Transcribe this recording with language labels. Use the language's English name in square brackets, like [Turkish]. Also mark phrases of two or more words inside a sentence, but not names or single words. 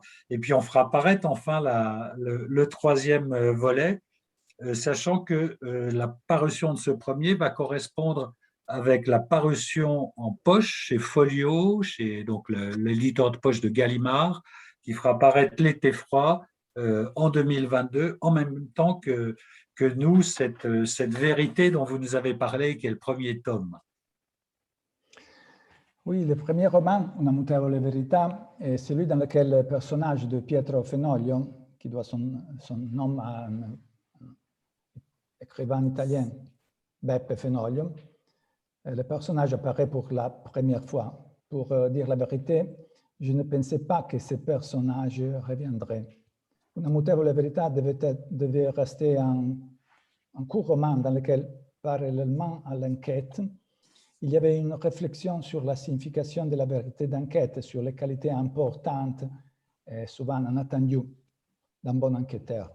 [French] Et puis on fera paraître enfin le 3e volet, sachant que la parution de ce premier va correspondre avec la parution en poche chez Folio, chez donc l'éditeur de poche de Gallimard, qui fera paraître L'été froid en 2022, en même temps que nous, cette vérité dont vous nous avez parlé, qui est le 1er tome. Oui, le premier roman, Una mutevole verità, est celui dans lequel le personnage de Pietro Fenoglio, qui doit son nom à un écrivain italien, Beppe Fenoglio, le personnage apparaît pour la première fois. Pour dire la vérité, je ne pensais pas que ce personnage reviendrait. Una mutevole verità devait rester un court roman dans lequel, parallèlement à l'enquête, il y avait une réflexion sur la signification de la vérité d'enquête, sur les qualités importantes et souvent inattendues d'un bon enquêteur.